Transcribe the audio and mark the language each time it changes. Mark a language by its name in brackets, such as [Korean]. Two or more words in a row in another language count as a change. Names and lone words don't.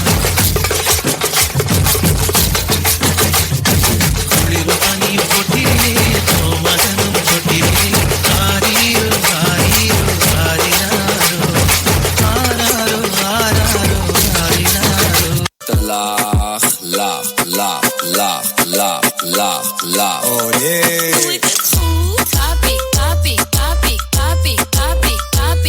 [Tamil] குளிரும் பனியும் கொட்டிலே மகனும் கொட்டிலே. ஆரீரோ ஆரீரோ ஆரினாரோ ஆராரோ ஆராரோ ஆரினாரோ. [Dutch] Lach, lach, lach, lach, lach, lach, lach. [English] Oh yeah. [Dutch] Doe ik het goed? Papi, papi, papi, papi, papi, papi.